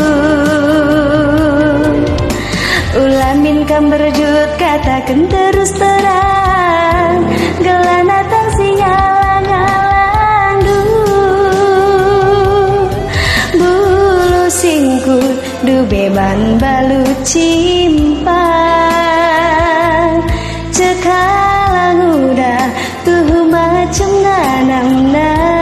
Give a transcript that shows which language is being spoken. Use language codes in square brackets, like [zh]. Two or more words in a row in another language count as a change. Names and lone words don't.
[btx] Ulamin kam berjut [id] katakan terus terang, [btx] gela natang singalang-alang du. Bulu singkut du beban balu cimpang, cekalang udah tuh macam nanamna.